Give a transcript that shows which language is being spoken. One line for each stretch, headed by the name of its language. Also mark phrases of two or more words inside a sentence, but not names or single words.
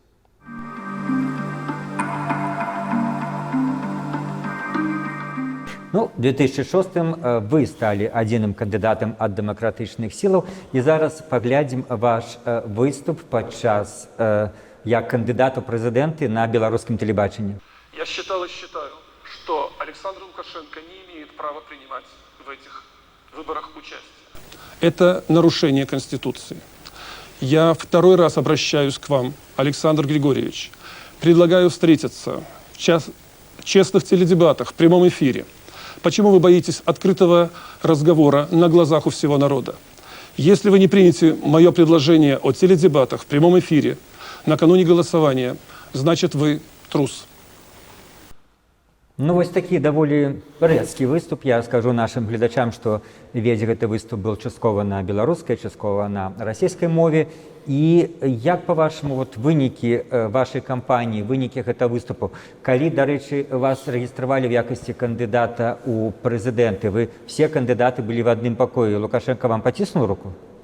Belarusian: Ну, в 2006 вы сталі адзіным кандыдатам ад дэмакратычных сілаў, і зараз паглядзім ваш выступ падчас як
Russian: кандидат в президенты на белорусском
Belarusian: телебачении.
Russian: Я считал и считаю, что Александр Лукашенко не имеет права принимать в этих выборах участие. Это нарушение Конституции. Я второй раз обращаюсь к вам, Александр Григорьевич. Предлагаю встретиться в честных теледебатах, в прямом эфире. Почему вы боитесь открытого разговора на глазах у всего народа? Если вы не примете мое предложение о теледебатах в прямом эфире накануне голосования, значит, вы трус.
Belarusian: Ну, вось такі даволі рэзкі выступ. Я скажу нашим гледачам, што весь гэты выступ был часткова на беларускай, часткова на расійскай мове. І як, па-вашаму, вот вынікі вашай кампаніі, вынікі гэтага выступу, калі, дарэчы, вас рэгістравалі в якасці кандыдата ў прэзідэнты, вы все кандыдаты былі в адным пакоі, Лукашенко вам паціснуў руку?